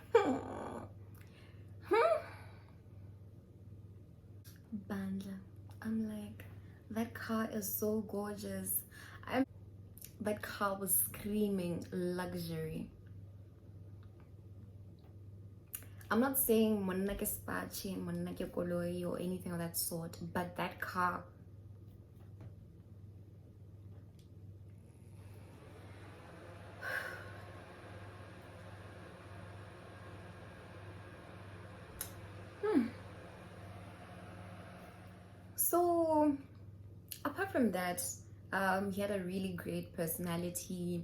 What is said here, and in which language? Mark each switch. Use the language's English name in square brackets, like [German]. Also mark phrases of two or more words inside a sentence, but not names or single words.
[English] Bandla. I'm like, that car is so gorgeous. That car was screaming luxury. I'm not saying [Tswana] monna ke spachi, monna ke koloi [English] or anything of that sort, but that car, So apart from that, he had a really great personality.